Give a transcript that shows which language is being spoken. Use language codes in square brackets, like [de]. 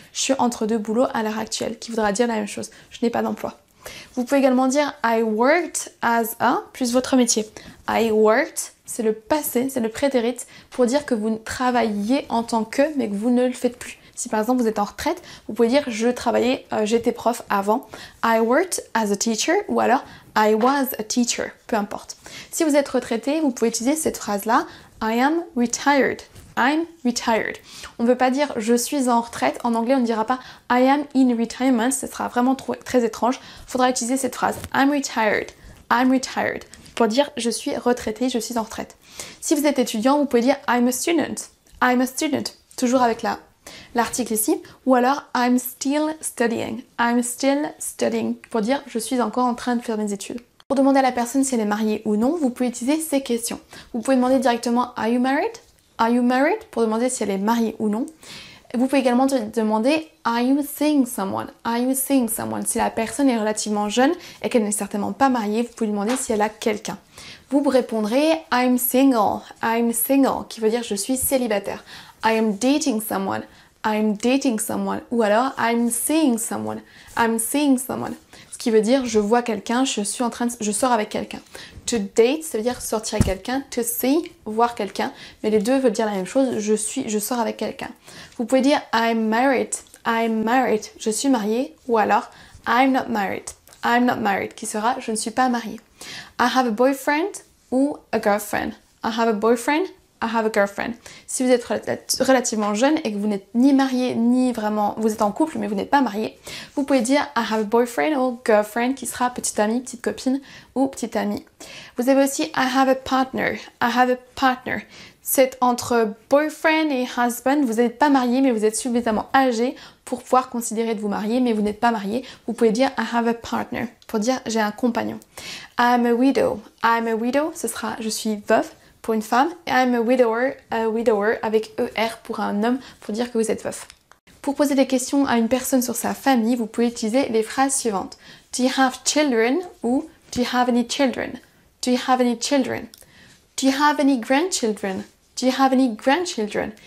[fr] Je suis entre deux boulots à l'heure actuelle, qui voudra dire la même chose, je n'ai pas d'emploi. Vous pouvez également dire [en] I worked as a [fr] plus votre métier. [en] I worked, [fr] c'est le passé, c'est le prétérit pour dire que vous travaillez en tant que, mais que vous ne le faites plus. Si par exemple vous êtes en retraite, vous pouvez dire je travaillais, j'étais prof avant. [en] I worked as a teacher [fr] ou alors [en] I was a teacher, [fr] peu importe. Si vous êtes retraité, vous pouvez utiliser cette phrase-là, [en] I am retired. I'm retired. [fr] On ne veut pas dire je suis en retraite. En anglais, on ne dira pas [en] I am in retirement. [fr] Ce sera vraiment très étrange. Il faudra utiliser cette phrase [en] I'm retired. I'm retired. [fr] Pour dire je suis retraité, je suis en retraite. Si vous êtes étudiant, vous pouvez dire [en] I'm a student. I'm a student. [fr] Toujours avec l'article ici. Ou alors [en] I'm still studying. I'm still studying. [fr] Pour dire je suis encore en train de faire mes études. Pour demander à la personne si elle est mariée ou non, vous pouvez utiliser ces questions. Vous pouvez demander directement [en] Are you married? Are you married? [fr] Pour demander si elle est mariée ou non. Vous pouvez également demander [en] Are you seeing someone? Are you seeing someone? [fr] Si la personne est relativement jeune et qu'elle n'est certainement pas mariée, vous pouvez lui demander si elle a quelqu'un. Vous répondrez [en] I'm single. I'm single, [fr] qui veut dire je suis célibataire. [en] I am dating someone. I'm dating someone. [fr] Ou alors [en] I'm seeing someone. I'm seeing someone. [fr] Ce qui veut dire je vois quelqu'un, je sors avec quelqu'un. [en] To date, [fr] ça veut dire sortir avec quelqu'un. [en] To see, [fr] voir quelqu'un. Mais les deux veulent dire la même chose, je sors avec quelqu'un. Vous pouvez dire [en] I'm married. I'm married. [fr] Je suis mariée. Ou alors [en] I'm not married. I'm not married, [fr] qui sera je ne suis pas mariée. [en] I have a boyfriend ou a girlfriend. I have a boyfriend. I have a girlfriend. [fr] Si vous êtes relativement jeune et que vous n'êtes ni marié ni vraiment, vous êtes en couple mais vous n'êtes pas marié, vous pouvez dire [en] I have a boyfriend [fr] ou girlfriend qui sera petite amie, petite copine ou petite amie. Vous avez aussi [en] I have a partner. I have a partner. [fr] C'est entre boyfriend et husband. Vous n'êtes pas marié mais vous êtes suffisamment âgé pour pouvoir considérer de vous marier mais vous n'êtes pas marié. Vous pouvez dire [en] I have a partner [fr] pour dire j'ai un compagnon. [en] I'm a widow. I'm a widow, [fr] ce sera je suis veuve. Pour une femme, [en] I'm a widower [fr] avec ER pour un homme, pour dire que vous êtes veuf. Pour poser des questions à une personne sur sa famille, vous pouvez utiliser les phrases suivantes. [en] Do you have children? Ou do you have any children? Do you have any children? Do you have any grandchildren? Do you have any grandchildren?